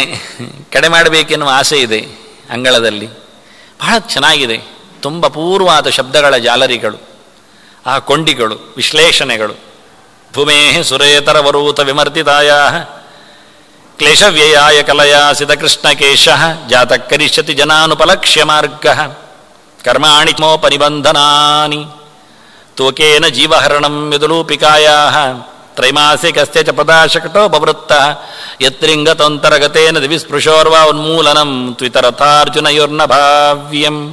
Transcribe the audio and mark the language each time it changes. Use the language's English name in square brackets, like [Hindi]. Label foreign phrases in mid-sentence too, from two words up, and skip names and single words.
[Kannada] ಕಡೆ ಮಾಡಬೇಕೆನ್ನುವ ಆಸೆ ಇದೆ ಅಂಗಳದಲ್ಲಿ. ಬಹಳ ಚೆನ್ನಾಗಿದೆ. ತುಂಬ ಪೂರ್ವಾದ ಶಬ್ದಗಳ ಜಾಲರಿಗಳು, ಆ ಕೊಂಡಿಗಳು, ವಿಶ್ಲೇಷಣೆಗಳು. [Sanskrit] ಭೂಮೇ ಸುರೇತರವರೂತ ವಿಮರ್ತಿತಾಯ ಕ್ಲೇಶವ್ಯಯಾಯ ಕಲಯಾ ಸಿತಕೃಷ್ಣಕೇಶ ಜಾತ ಕರಿಷ್ಯತಿ ಜನಾನುಪಲಕ್ಷ್ಯ ಮಾರ್ಗ ಕರ್ಮಾಣಿ ಮೋಪನಿಬಂಧನಾನಿ ತೋಕೇನ ಜೀವಹರಣಂ ವಿದುಲೂಪಿಕಾಯಾ ತ್ರೈಮಾಸಿಕಸ್ಯ ಚ ಪದಾಶಕಟೋಪವೃತ್ತ ಯತ್ರಿಂಗತಂತರಗತೇನ ದಿವಿಸ್ಪೃಶೋರ್ವಾ ಉನ್ಮೂಲನಂ ತ್ವಿತರಥಾರ್ಜುನಯೋರ್ನ ಭಾವ್ಯಂ